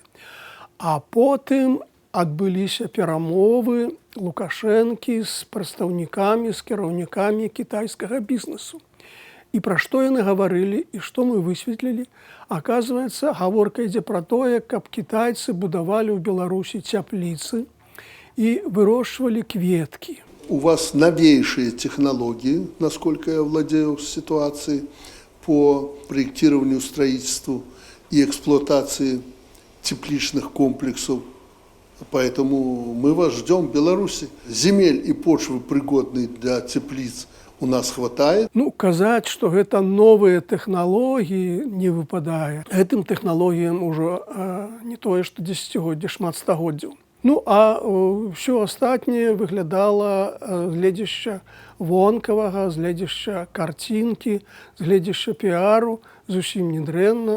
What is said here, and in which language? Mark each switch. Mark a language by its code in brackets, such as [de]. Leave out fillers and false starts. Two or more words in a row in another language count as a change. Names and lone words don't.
[be] А потым адбыліся перамовы Лукашэнкі з прадстаўнікамі, з кіраўнікамі кітайскага бізнесу. І пра што яны гаварылі, і што мы высветлілі? Аказваецца, гаворка ідзе пра тое, каб кітайцы будавалі ў Беларусі цяпліцы [ru] и выращивали [be] кветки. [ru] У вас новейшие технологии, насколько я владею ситуацией, по проектированию, строительству и эксплуатации тепличных комплексов. Поэтому мы вас ждем в Беларуси. Земель и почвы, пригодные для теплиц, у нас хватает. [be] Ну, казаць, што гэта новыя тэхналогіі не выпадае. Гэтым тэхналогіям ужо не тое, што дзесяцігоддзі, шмат стагоддзяў. Ну, а ўсё астатняе выглядала з гледзяшча вонкавага, з гледзяшча карцінкі, з гледзяшча піару зусім недрэнна.